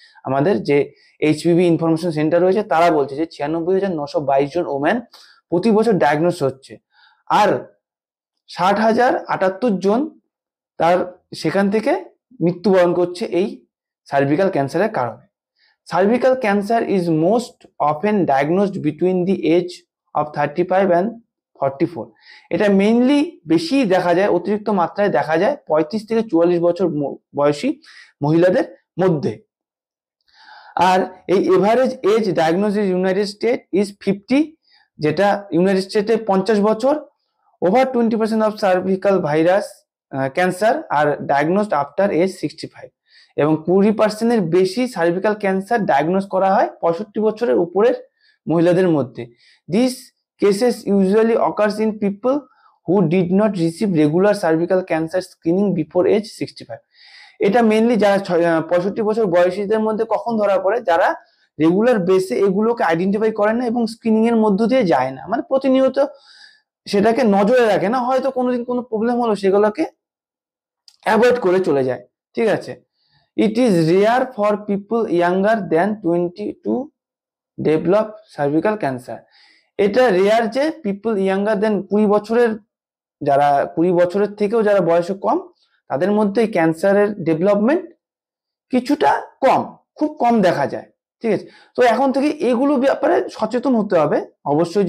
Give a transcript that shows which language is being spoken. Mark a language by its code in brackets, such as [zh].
[bn] আমাদের যে HPV information centre রয়েছে তারা বলছে যে 96,922 জন ওম্যান প্রতি বছর ডায়াগনোজ হচ্ছে, আর 60,078 জন তার সেখান থেকে মৃত্যুবরণ করছে এই সার্ভিক্যাল ক্যান্সারের কারণে। [en] Cervical cancer is most often diagnosed between the age of 35 and 44. [bn] এটা মেইনলি বেশি দেখা যায়, অতিরিক্ত মাত্রায় দেখা যায় 35 থেকে 44 বছর বয়সী মহিলাদের মধ্যে। আর এই [en] average age diagnosis United State is 50, [bn] যেটা ইউনাইটেড স্টেটে 50 বছর। [en] over 20% of cervical virus cancer are diagnosed after age 65, [bn] এবং 20%-এর বেশি সার্ভিক্যাল ক্যান্সার ডায়াগনোজ করা হয় 65 বছরের উপরের মহিলাদের মধ্যে। [en] This cases usually occurs in people who did not receive regular cervical cancer screening before age 65। [bn] এটা মেইনলি যারা 65 বছর বয়সীদের মধ্যে কখন ধরা পড়ে, যারা রেগুলার বেসে এগুলোকে আইডেন্টিফাই করে না এবং স্ক্রিনিং এর মধ্য দিয়ে যায় না, মানে প্রতিনিয়ত সেটাকে নজরে রাখে না, হয়তো কোনোদিন কোনো প্রবলেম হলো সেগুলোকে অ্যাভয়েড করে চলে যায়। ঠিক আছে, [en] it is rare for people younger than 20 to develop cervical cancer. [bn] এটা রেয়ার যে [en] people younger than 20 [bn] বছরের, যারা 20 বছরের থেকেও যারা বয়সে কম তাদের মধ্যে এই ক্যান্সারের ডেভেলপমেন্ট কিছুটা কম, খুব কম দেখা যায়। ঠিক আছে, তো এখন থেকে এগুলো ব্যাপারে সচেতন হতে হবে অবশ্যই।